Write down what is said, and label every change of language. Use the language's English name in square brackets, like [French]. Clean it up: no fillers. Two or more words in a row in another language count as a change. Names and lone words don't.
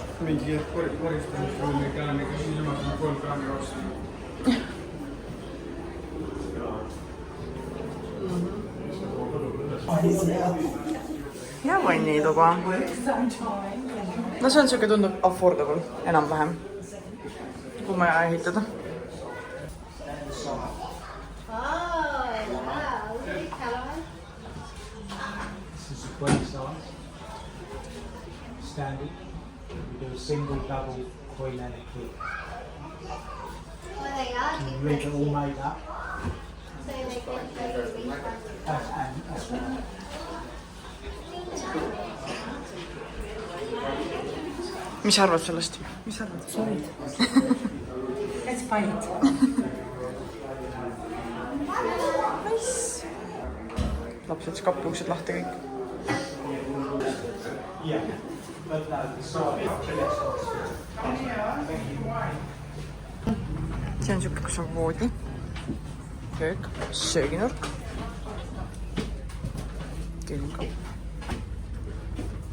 [Estonian] mingi koristamisruumi kraaniga, siis on 3 kraanikauss. Ja vannituba. No see on siuke tundub affordable, enam-vähem. Kui maja ehitada. [English] This is a 20 size, standard. We do a single, double, queen and a king. You read it all made up. That's right. [Estonian] Mis sa arvad sellest? Mis sa arvad? [English] Solid. Let's buy it. Nice. [Estonian] Lapsed kapi uksed lahti kõik. See on siuke, kus on voodi, köök, sööginurk, külmkapp.